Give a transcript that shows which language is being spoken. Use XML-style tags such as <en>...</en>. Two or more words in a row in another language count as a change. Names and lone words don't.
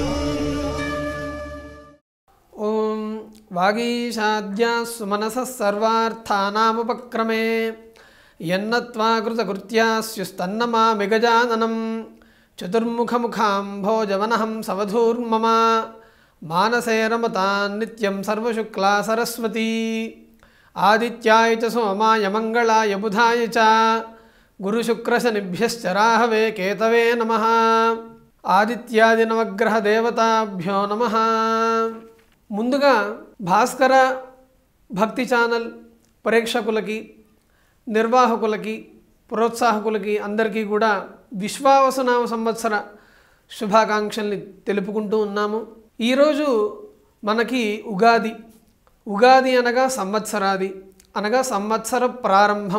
<sa>ओं वागीशाद्या सुमनसः सर्वार्थानामुपक्रमे यन्नत्वा कृतकृत्यास्युस्तन्नमामि गजाननं चतुर्मुखमुखाम्भोजवनहं सवधूर्मम मानसे रमतान् नित्यं सर्वशुक्ला सरस्वती आदित्याय च सोमाय मंगलाय बुधाय च गुरुशुक्रशनिभ्यश्च राहवे केतवे नमः। आदित्यादि नवग्रह देवताभ्यो नमः।</sa> <te>ముందుగా భాస్కర భక్తి ఛానల్ ప్రేక్షకులకి నిర్వాహకులకి ప్రోత్సాహకులకి అందరికీ కూడా విశ్వావసునామ సంవత్సర శుభాకాంక్షల్ని తెలుపుకుంటూ ఉన్నాము. ఈరోజు మనకి ఉగాది అనగా సంవత్సరాది అనగా సంవత్సర ప్రారంభం.</te>